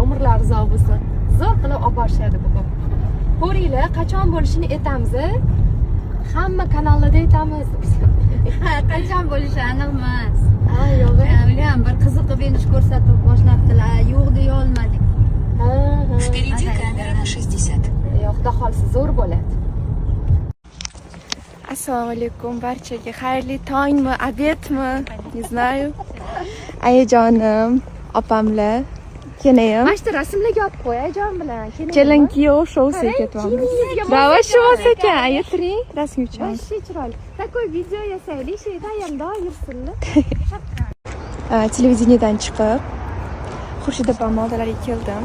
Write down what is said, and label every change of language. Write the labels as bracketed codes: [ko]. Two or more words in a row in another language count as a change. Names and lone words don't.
[uz] Umrlari uzoq bo'lsin. Zo'r qilib olib borishadi bugun. Ko'ringlar, qachon bo'lishini aytamiz. Hamma kanallarda aytamiz. Qachon bo'lishi aniq emas. Ha, yo'q. Bilan bir qiziqib enish ko'rsatib boshlabdilar. Yo'q deya olmadik. [ru] Впереди камера на 60. [uz] Yo'q, xudo xolisi zo'r bo'ladi. Assalomu alaykum barchaga. Xayrli tongmi, obedmi? [ru] Не знаю. [uz] Ayajonim, opamlar, kenayim. Mana shu rasmlarga olib qo'y, ayajon bilan. Kelin kuyov shousiga ketyapmiz. Давай shous ekan, aytiring rasm uchun. Вообще chiroyli. Такой video yasaylik, sheyda yanda yursinlar. Televideniyadan chiqib Xurshid opam oldilariga keldim.